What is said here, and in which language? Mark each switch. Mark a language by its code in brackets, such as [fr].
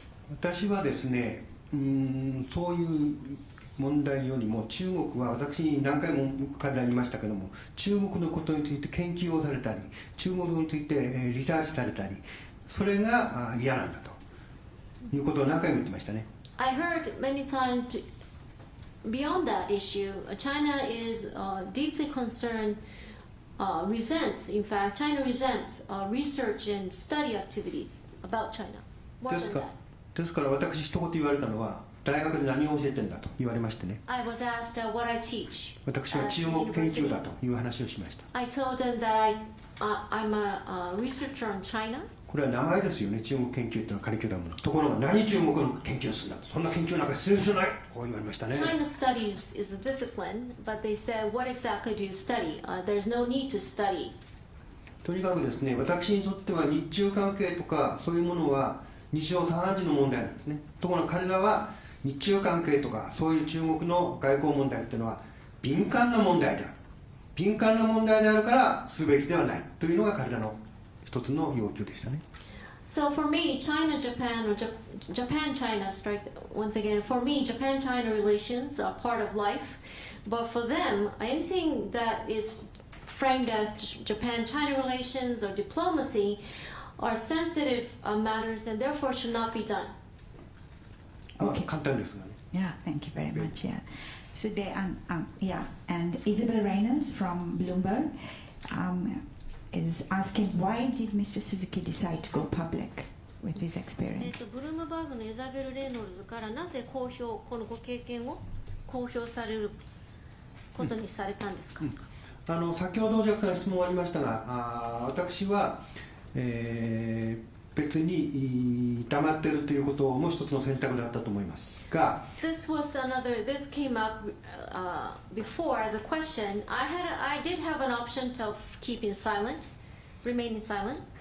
[ja] 私はですねそういう問題よりも中国は私何回も彼らに言いましたけども中国のことについて研究をされたり中国についてリサーチされたりそれが嫌なんだということを何回も言ってましたね。 [en] I heard many times beyond that issue, China is deeply concerned, resents, in fact, China resents research and study activities about China. More [ja] です [en] than [ja] か [en] that. [ja] ですから私一言言われたのは大学で何を教えてんだと言われましてね [en] I was asked what I teach. [ja] 私は中国研究だという話をしました。 [en] I told them that I'm a researcher on China. [ja] これは名前ですよね中国研究というのはカリキュラムのところが何中国の研究をするんだとそんな研究なんか必要じゃないこう言われましたね。 [en] China studies is a discipline, but they said, what exactly do you study? There's no need to study. [ja] とにかくですね私にとっては日中関係とかそういうものは日常茶飯事の問題なんですね。ところが彼らは日中関係とかそういう中国の外交問題っていうのは敏感な問題である敏感な問題であるからすべきではないというのが彼らの一つの要求でしたね。 [en] So for me, China-Japan or Japan-China strike once again. For me, Japan-China relations are part of life, but for them, anything that is framed as Japan-China relations or diplomacy are sensitive matters and therefore should not be done. [ja] まあ簡単ですがね。 [en] Yeah, thank you very much. Yeah. So they, and Isabel Reynolds from Bloomberg is asking why did Mr. Suzuki decide to go public with his experience? [ja] ブルームバーグのイザベル・レイノルズからなぜこのご経験を公表されることにされたんですか？先ほど若干質問ありましたが私は、別に黙っているということも一つの選択だったと思いますが [en] This came up before as a question. I did have an option to keeping silent, remaining silent.